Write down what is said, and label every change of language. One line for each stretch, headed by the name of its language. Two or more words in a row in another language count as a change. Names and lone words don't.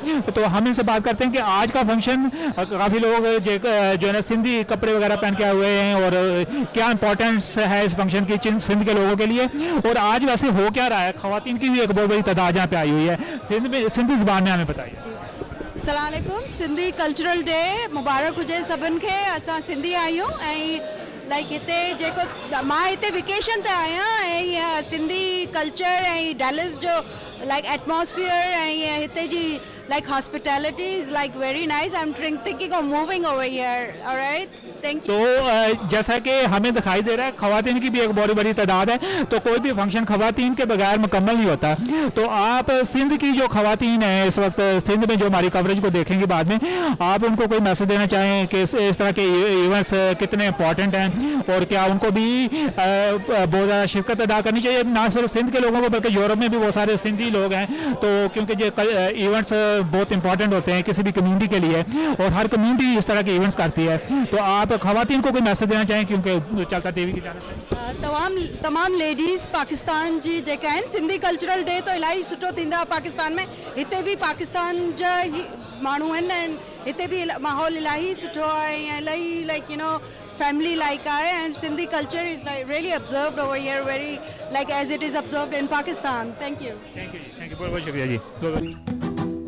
Urdu: تو ہم ان سے بات کرتے ہیں کہ آج کا فنکشن، کافی لوگ جو ہے نا سندھی کپڑے وغیرہ پہن کے آئے ہوئے ہیں، اور کیا امپورٹنس ہے اس فنکشن کی سندھ کے لوگوں کے لیے، اور آج ویسے ہو کیا رہا ہے. خواتین کی بھی ایک بہت بڑی تعداد یہاں پہ آئی ہوئی ہے۔ سندھی زبان میں ہمیں بتائیے.
Arabic: السلام عليكم.
Sindhi: सिंधी कल्चरल डे मुबारक हुजे सभिनि खे। असां सिंधी आहियूं ऐं लाइक हिते जेको मां हिते वेकेशन ते आहियां, ऐं
English: Sindhi culture
Sindhi: ऐं डैलस जो
English: like atmosphere
Sindhi: ऐं हिते जी
English: like hospitality is like very nice. I am thinking of moving over here. Alright, thank you.
Urdu: تو جیسا کہ ہمیں دکھائی دے رہا ہے خواتین کی بھی ایک بہت بڑی تعداد ہے، تو کوئی بھی فنکشن خواتین کے بغیر مکمل نہیں ہوتا. تو آپ سندھ کی جو خواتین ہیں اس وقت سندھ میں جو ہماری کوریج کو دیکھیں گے بعد میں، آپ ان کو کوئی میسج دینا چاہیں کہ اس طرح کے ایونٹس کتنے امپورٹنٹ ہیں، اور کیا ان کو بھی بہت زیادہ شرکت ادا کرنی چاہیے، نہ صرف سندھ کے لوگوں کو بلکہ یورپ میں بھی بہت سارے سندھی لوگ ہیں. تو کیونکہ یہ ایونٹس بہت امپورٹنٹ ہوتے ہیں کسی بھی کمیونٹی کے لیے، اور ہر کمیونٹی اس طرح کے ایونٹس کرتی ہے. تو آپ خواتین کو کوئی میسج دینا چاہیں، کیونکہ چلتا ٹی وی کی جانب سے
Sindhi: तमाम लेडीज़ पाकिस्तान जी जेका आहिनि, सिंधी कल्चरल डे तो इलाही सुठो थींदो आहे पाकिस्तान में। हिते भी पाकिस्तान जा ही माण्हू आहिनि, ऐं हिते भी माहौल इलाही सुठो आहे, ऐं इलाही
English: like you know family like आहे, and Sindhi culture is like really observed over here very like as it is observed in Pakistan. Thank you. Thank you
Urdu: بہت بہت شکریہ جی.